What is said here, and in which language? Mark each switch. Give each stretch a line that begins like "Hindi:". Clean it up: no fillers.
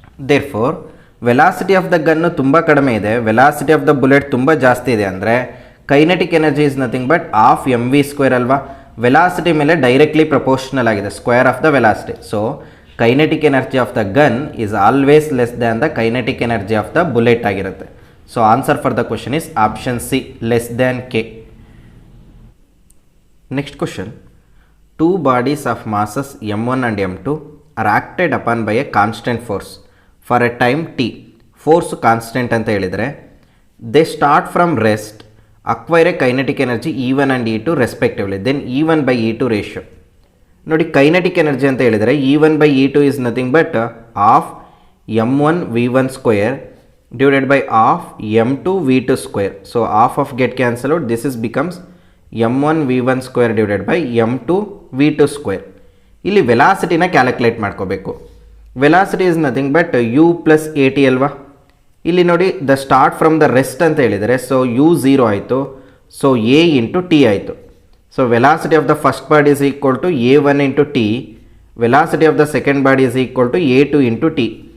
English: Therefore velocity of the gun ತುಂಬ ಕಡಿಮೆ ಇದೆ, ವೆಲಾಸಿಟಿ ಆಫ್ ದ ಬುಲೆಟ್ ತುಂಬ ಜಾಸ್ತಿ ಇದೆ ಅಂದರೆ kinetic energy is nothing but half m v square ಅಲ್ವಾ. ವೆಲಾಸಿಟಿ ಮೇಲೆ ಡೈರೆಕ್ಟ್ಲಿ ಪ್ರಪೋರ್ಷನಲ್ ಆಗಿದೆ, square of the velocity. So kinetic energy of the gun is always less than the kinetic energy of the bullet ಆಗಿರುತ್ತೆ. So answer for the question is option C, less than K. Next question, two bodies of masses m1 and m2 are acted upon by a constant force for a time t. Force constant
Kannada: ಅಂತ ಹೇಳಿದರೆ
English: they start from rest, acquire a kinetic energy E1 and E2 respectively, then E1 by E2 ratio.
Kannada: ನೋಡಿ, kinetic energy ಅಂತ ಹೇಳಿದರೆ
English: E1 by E2 is nothing but half m1 v1 square divided by half m2 v2 square. So half of get cancel out, this is becomes m1 v1 square divided by m2 v2 square.
Kannada: ಇಲ್ಲಿ ವೆಲಾಸಿಟಿನ calculate ಮಾಡ್ಕೋಬೇಕು.
English: Velocity is nothing but u plus a t ಅಲ್ವಾ. ಇಲ್ಲಿ ನೋಡಿ, the start from the rest ಅಂತ ಹೇಳಿದರೆ ಸೊ u 0 ಆಯಿತು, ಸೊ a ಇಂಟು ಟಿ ಆಯಿತು. So velocity of the first body is equal to a1 into t, velocity of the second body is equal to a2 into t.